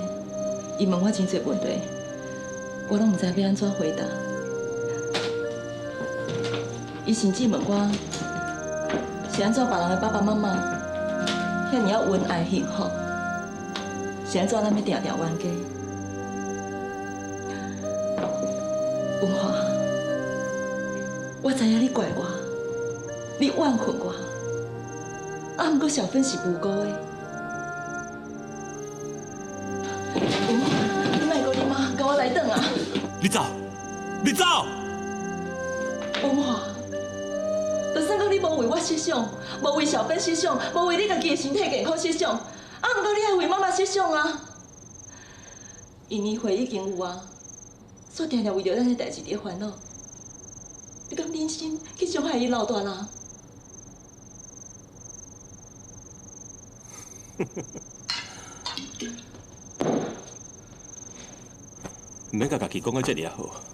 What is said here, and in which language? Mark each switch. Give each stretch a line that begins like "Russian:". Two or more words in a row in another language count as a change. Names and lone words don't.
Min Nan Chinese: 伊问我真侪问题，我拢毋知要安怎回答。伊甚至问我是安怎别人诶爸爸妈妈遐尔恩爱幸福，是安怎咱要定定冤家？文华，我知影你怪我，你怨恨我，啊，毋过小芬是无辜的。文华，你莫阁啉啊，跟我来转啊！你走，你走！文华，就算讲你无为我设想，无为小芬设想，无为你家己的身体健康设想，啊，毋过你也为妈妈设想啊。因年岁已经有啊，煞定定为着咱的代志伫烦恼，你敢忍心去伤害伊老大人？唔免甲家己讲到这里也好。